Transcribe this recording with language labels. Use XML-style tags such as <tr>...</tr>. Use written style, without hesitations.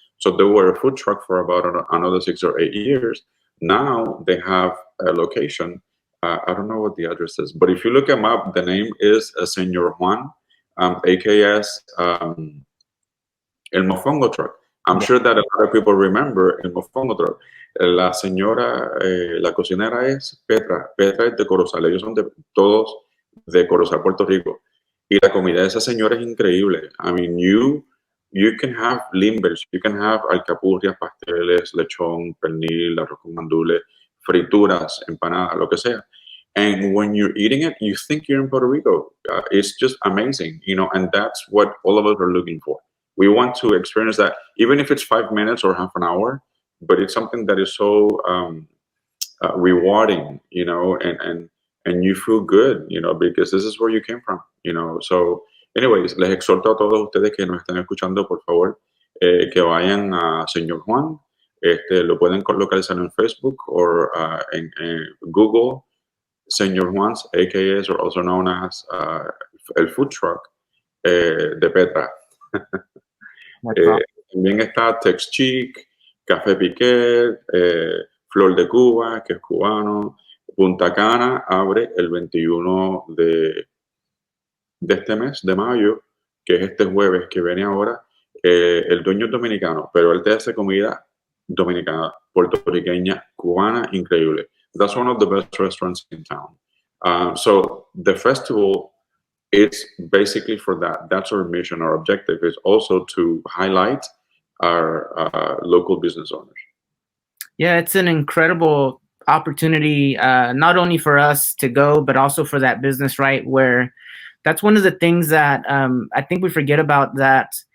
<en>So they were a food truck for about another 6 or 8 years. Now they have a location. I don't know what the address is, but if you look them up, the name is Señor Juan, AKS El Mofongo Truck. I'm sure that a lot of people remember El Mofongo Truck.</en> <es>La señora, la cocinera es Petra. Petra es de Corozal. Ellos son todos de Corozal, Puerto Rico. Y la comida de esa señora es increíble.</es> <en>I mean, you can have limbers, you can have alcapurrias, pasteles, lechón, pernil, arroz con gandules, frituras, empanadas,</en> <es>lo que sea.</es> <en>And when you're eating it, you think you're in Puerto Rico. It's just amazing, and that's what all of us are looking for. We want to experience that, even if it's 5 minutes or half an hour, but it's something that is so rewarding, and you feel good, because this is where you came from, So, anyways,</en> <es>les exhorto a todos ustedes que nos están escuchando, por favor, que vayan a Señor Juan. Lo pueden localizar en Facebook o en Google.</es> <en>Señor Juan's, AKAs, or also known as el food truck de Petra.</en> <es>También está Tex Chic, Café Piquet, Flor de Cuba, que es cubano. Punta Cana abre el 21 de este mes, de mayo, que es este jueves que viene ahora. El dueño es dominicano, pero él te hace comida dominicana, puertorriqueña, cubana, increíble.</es> <en>That's one of the best restaurants in town. So the festival, it's basically for that. That's our mission. Our objective is also to highlight our local business owners. Yeah, it's an incredible opportunity, not only for us to go, but also for that business, right? Where that's one of the things that I think we forget about, that</en>